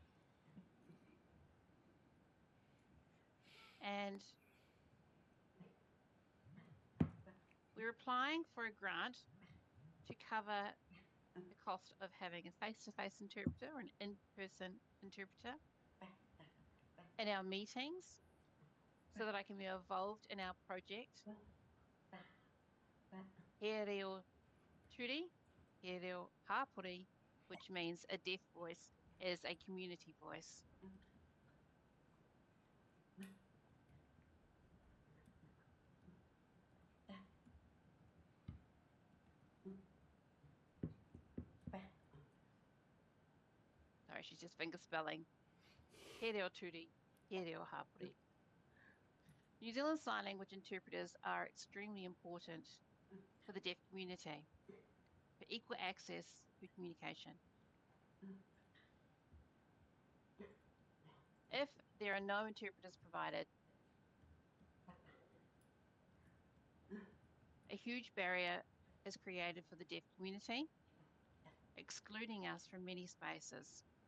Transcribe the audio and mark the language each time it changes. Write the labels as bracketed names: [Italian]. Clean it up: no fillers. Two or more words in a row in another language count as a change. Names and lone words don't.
[English] And we're applying for a grant to cover the cost of having a face-to-face interpreter or an in-person interpreter in our meetings so that I can be involved in our project. [Māori] He reo turi, he reo hapori, [English] which means a deaf voice is a community voice. Sorry, she's just finger spelling. [Māori] He reo turi, he reo hapori. [English] New Zealand Sign Language interpreters are extremely important for the deaf community for equal access to communication. If there are no interpreters provided, a huge barrier is created for the deaf community, excluding us from many spaces.